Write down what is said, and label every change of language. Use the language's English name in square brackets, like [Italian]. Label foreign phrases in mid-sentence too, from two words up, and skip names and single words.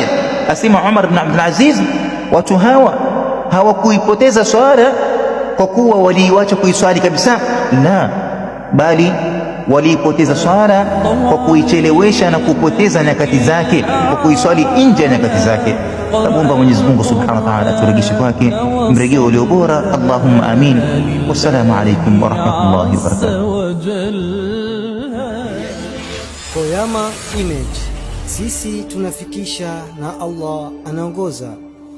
[Swahili] Asema Umar ibn Abdul Aziz, watu hawa hawakuipoteza swala kwa kuwa waliiacha kuiswali kabisa, la, bali waliipoteza swala kwa kuichelewesha na kupoteza nyakati zake, kwa kuiswali nje ya nyakati zake. Namuomba Mwenyezi Mungu [Arabic] Subhanahu wa Ta'ala [Swahili] turejeshe kwake mrejeo ulio bora. [Arabic] اللهم آمين. والسلام عليكم ورحمة الله وبركاته. [Swahili] Qoyama Image, sisi tunafikisha na Allah anaongoza.